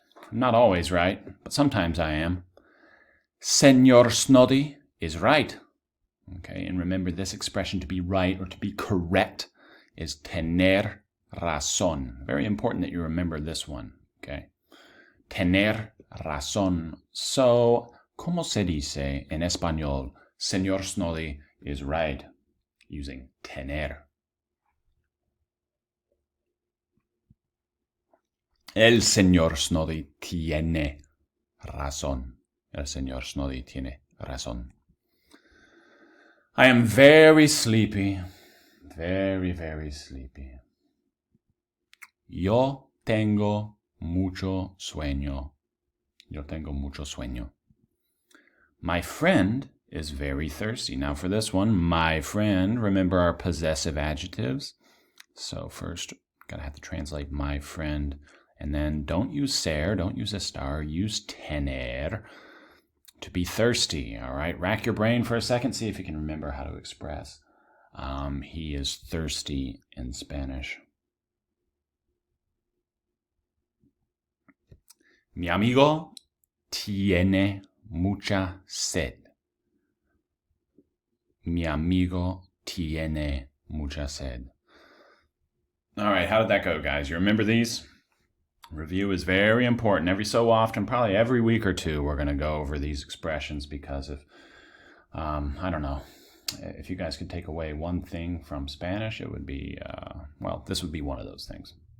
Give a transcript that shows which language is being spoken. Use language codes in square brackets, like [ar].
[en] I'm not always right, but sometimes I am. Señor Snoddy is right. Okay, and remember this expression to be right or to be correct is [es] tener razón. [en] Very important that you remember this one, okay? [es] Tener razón. So, ¿cómo se dice en español? [en] Señor Snoddy is right, using tener. [es] El señor Snoddy tiene razón. El señor Snoddy tiene razón. [en] I am very sleepy. Very, very sleepy. [es] Yo tengo mucho sueño. Yo tengo mucho sueño. [en] My friend is very thirsty. Now for this one, my friend, remember our possessive adjectives. So first, gotta have to translate my friend. And then don't use ser, don't use estar, use tener to be thirsty, all right? Rack your brain for a second, see if you can remember how to express. He is thirsty in Spanish. [es] Mi amigo tiene mucha sed. Mi amigo tiene mucha sed. [en] All right, how did that go, guys? You remember these? Review is very important. Every so often, probably every week or two, we're going to go over these expressions because of, I don't know, if you guys could take away one thing from Spanish, it would be, well, this would be one of those things.